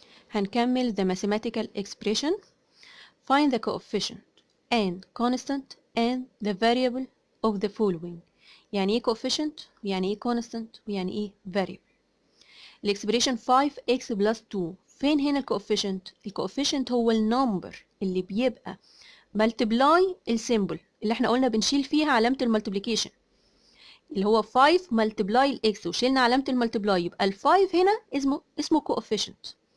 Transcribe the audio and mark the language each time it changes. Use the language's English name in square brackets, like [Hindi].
[Arabic] هنكمل [English] the mathematical expression. Find the coefficient and constant and the variable of the following. [Arabic] يعني ايه coefficient ويعني ايه constant ويعني ايه variable. الاكسبريشن 5x plus 2. فين هنا الكوفيشنت؟ الكوفيشنت هو النمبر اللي بيبقى multiply السيمبل اللي احنا قلنا بنشيل فيها علامة المالتيبليكيشن، اللي هو 5 multiply الاكس وشيلنا علامة المالتيبلاي، يبقى ال5 هنا اسمه coefficient.